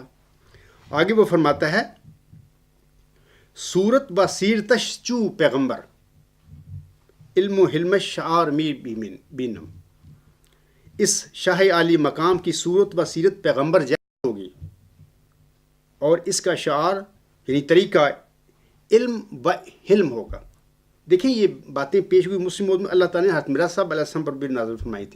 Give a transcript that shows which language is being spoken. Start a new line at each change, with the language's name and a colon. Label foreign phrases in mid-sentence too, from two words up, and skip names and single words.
Urdu: آگے وہ فرماتا ہے،
Persian: صورت و سیرتش چو پیغمبر علم و حلم شعار می بینم.
Urdu: اس شاہ عالی مقام کی صورت و سیرت پیغمبر جیسی ہوگی، اور اس کا شعار یعنی طریقہ علم و حلم ہوگا. دیکھیں یہ باتیں پیش ہوئی مسلم موعود میں اللہ تعالیٰ نے حضرت مرزا صاحب علیہ السلام پر بھی نازل فرمائی تھی.